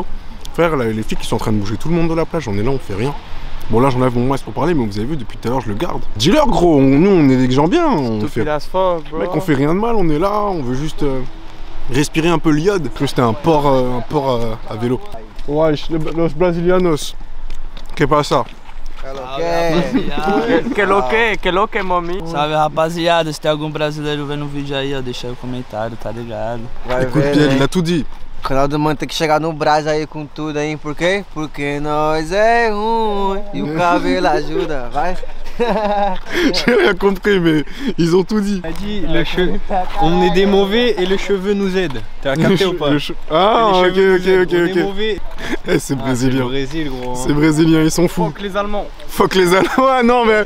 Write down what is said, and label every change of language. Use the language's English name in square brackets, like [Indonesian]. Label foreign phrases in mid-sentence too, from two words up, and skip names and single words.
[French] Frère, là, les filles qui sont en train de bouger tout le monde de la plage, on est là, on fait rien. Bon là j'enlève mon masque pour parler, mais vous avez vu depuis tout à l'heure je le garde. Dis-leur gros, nous on est des gens bien. On fait... Mec, on fait rien de mal, on est là, on veut juste respirer un peu l'iode. Que c'était un port à vélo. Ouais, [Spanish] los brasilianos. Que pasa? Que lo que, mami? [Portuguese] Salve, rapaziada. Se tem algum brasileiro vendo o vídeo aí, ó, deixa aí o comentário, tá ligado? Vai [French] Écoute [Portuguese] ver, [French] bien, [Portuguese] né? [French] il a tout dit. [Portuguese] O canal do mano tem que chegar no Brás aí com tudo aí, por quê? Porque nós é ruim e o cabelo ajuda, vai. [French] J'ai rien compris, mais ils ont tout dit. Il a dit, on est des mauvais et le cheveu nous aide. T'as capté ou pas? Ah, ok, Les cheveux ok, nous aident. On ok, est ok. mauvais. Eh, c'est C'est le brésilien. Brésil, gros. C'est brésilien, ils sont fous. Fuck les Allemands. Fuck les Allemands. Ah non, mais.